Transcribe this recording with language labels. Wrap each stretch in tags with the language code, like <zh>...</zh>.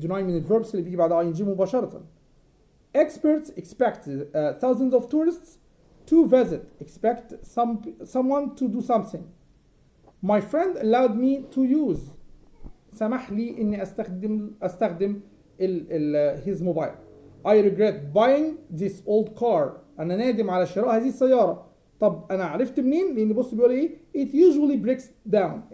<ar>deny من الverbs اللي بيجي بعد ing مباشرة.</ar> <en>Experts expect thousands of tourists to visit. expect someone to do something. My friend allowed me to use.</en> <ar>سمح لي إني أستخدم his mobile.</ar> <en>I regret buying this old car.</en> <ar>أنا نادم على شراء هذه السيارة. طب أنا عرفت منين؟ لأن بص بيقول إيه؟</ar> <en>It usually breaks down.</en>